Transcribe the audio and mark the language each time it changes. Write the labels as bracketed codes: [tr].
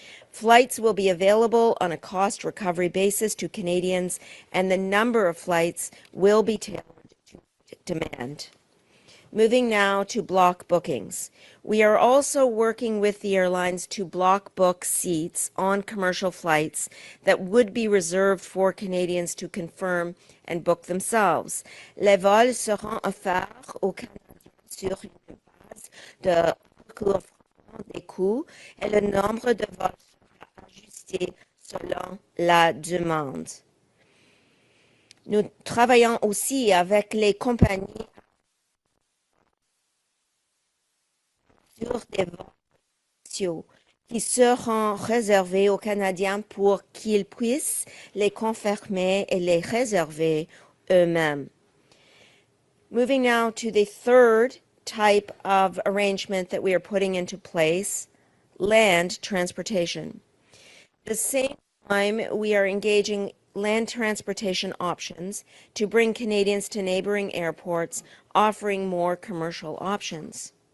[en] Flights will be available on a cost recovery basis to Canadians, and the number of flights will be tailored to demand. Moving now to block bookings. We are also working with the airlines to block book seats on commercial flights that would be reserved for Canadians to confirm and book themselves. [fr] Les vols seront offerts aux Canadiens sur une base de recouvrement des coûts et le nombre de vols sera ajusté selon la demande. Nous travaillons aussi avec les compagnies sur des vols qui seront réservés aux Canadiens pour qu'ils puissent les confirmer et les réserver eux-mêmes. [en] Moving now to the third type of arrangement that we are putting into place, land transportation. At the same time, we are engaging land transportation options to bring Canadians to neighboring airports, offering more commercial options.